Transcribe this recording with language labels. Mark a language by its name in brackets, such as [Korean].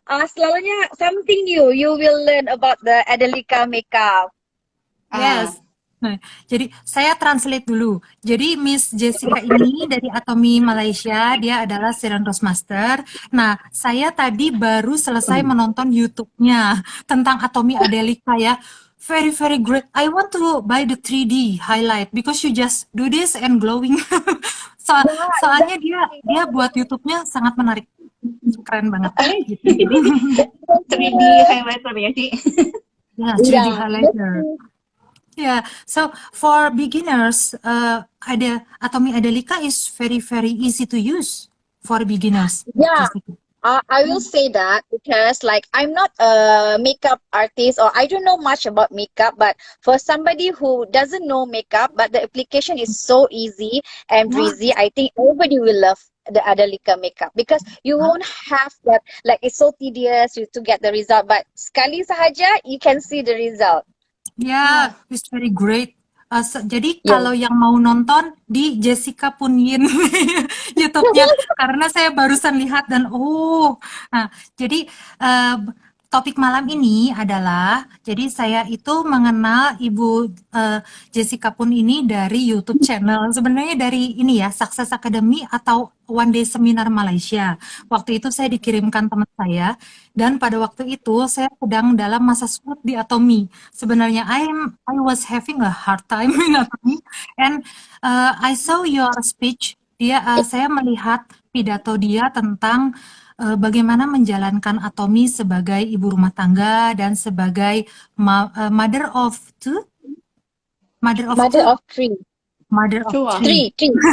[Malay] Selalunya [English] something new. You will learn about the Adelica makeup. [Indonesian] Yes. Nah, jadi saya translate dulu. Jadi Miss Jessica ini dari Atomy Malaysia, dia adalah Siren Roastmaster. Nah, saya tadi baru selesai menonton YouTube-nya tentang Atomy Adelica ya. [English] Very, very great. I want to buy the 3D highlight because you just do this and glowing. [Indonesian] Soalnya dia buat YouTube-nya sangat menarik. Keren banget. Gitu. Ini 3D highlighter ya, Ci. Ya, 3D highlighter. [English] Yeah, so for beginners, Atomy Adelica is very, very easy to use for beginners. Yeah. Jessica. I will say that because like I'm not a makeup artist or I don't know much about makeup, but for somebody who doesn't know makeup, but the application is so easy and breezy, I think everybody will love the Adelica makeup because you won't have that like it's so tedious to get the result, but [Malay] sekali sahaja [English] you can see the result. Yeah, it's very great. [Indonesian] Jadi [English] Yeah. [Indonesian] kalau yang mau nonton di Jessica Punyin YouTube-nya, karena saya barusan lihat dan nah jadi topik malam ini adalah, jadi saya itu mengenal Ibu Jessica Pun ini dari YouTube channel. Sebenarnya dari ini ya, Success Academy atau One Day Seminar Malaysia. Waktu itu saya dikirimkan teman saya, dan pada waktu itu saya sedang dalam masa sulit di Atomy. Sebenarnya [English] I was having a hard time in Atomy, and I saw your speech. [Indonesian] Saya melihat pidato dia tentang bagaimana menjalankan Atomy sebagai ibu rumah tangga dan sebagai [English] mother of two, Mother of three. mother of Cua. three. Three.